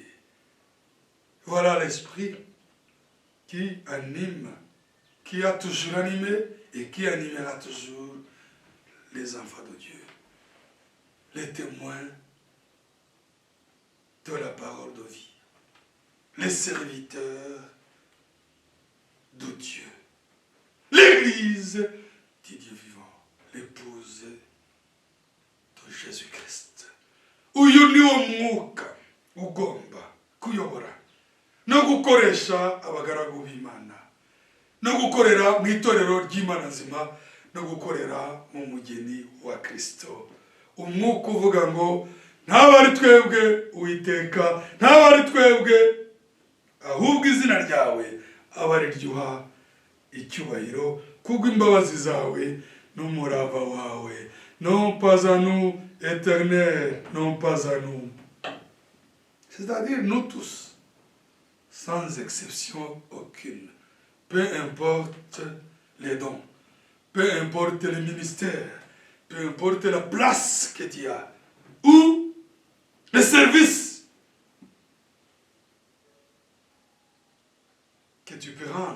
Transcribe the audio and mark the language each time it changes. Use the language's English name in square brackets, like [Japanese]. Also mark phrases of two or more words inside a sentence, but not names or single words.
[French] Voilà l'esprit qui anime, qui a toujours animé et qui animera toujours les enfants de Dieu, les témoins de la parole de vie, les serviteurs de Dieu, l'Église du Dieu vivant, l'épouse de Jésus-Christ. [Kinyarwanda] Uyu ni wo mwuka ugomba kuyobora no gukoresha abagaragu b'Imana, no gukorera mu itorero ry'Imana nzima, no gukorera mu mugeni wa Kristo. Umwuka uvuga ngo ntabwo ari twebwe Uwiteka, ntabwo ari twebwe, ahubwo izina ryawe aba ari ryo uha icyubahiro kubw'imbabazi zawe n'umurava wawe. [French] Non pas à nous, Éternel, non pas à nous. C'est-à-dire nous tous, sans exception aucune. Peu importe les dons, peu importe les ministères, peu importe la place que tu as, ou les services que tu peux rendre.